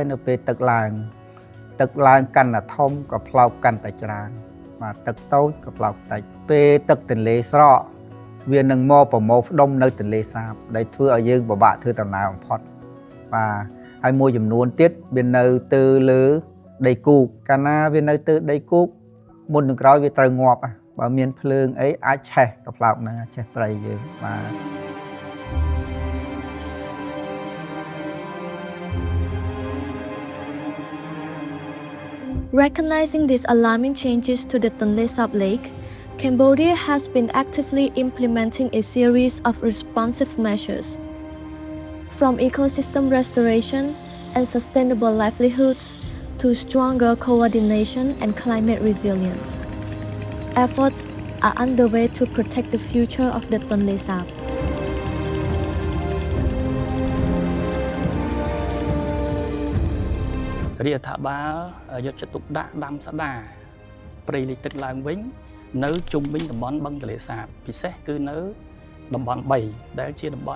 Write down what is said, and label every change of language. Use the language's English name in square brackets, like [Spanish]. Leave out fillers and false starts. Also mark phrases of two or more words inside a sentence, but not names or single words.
[Khmer] នៅពេលទឹកឡើងកាន់តែធំកប្លោកកាន់តែច្រើនបាទទឹកតូចកប្លោកតិចពេលទឹកទន្លេស្រកវានឹងមកប្រមូលផ្ដុំនៅទន្លេសាបដែលធ្វើឲ្យយើងពិបាកធ្វើដំណើរបំផុតបាទហើយមួយចំនួនទៀតវានៅទៅលើដីគូកកាលណាវានៅទៅដីគូកមុននឹងក្រោយវាត្រូវងាប់បើមានភ្លើងអីអាចឆេះកប្លោកហ្នឹងឆេះព្រៃយើងបាទ [English] Recognizing these alarming changes to the Tonle Sap Lake, Cambodia has been actively implementing a series of responsive measures. From ecosystem restoration and sustainable livelihoods to stronger coordination and climate resilience. Efforts are underway to protect the future of the Tonle Sap. [Khmer] រាជរដ្ឋាភិបាលយកចិត្តទុកដាក់ដាំស្ដារព្រៃលិចទឹកឡើងវិញនៅជុំវិញតំបន់បឹងទន្លេសាបពិសេសគឺនៅតំបន់3ដែលជាតំបន់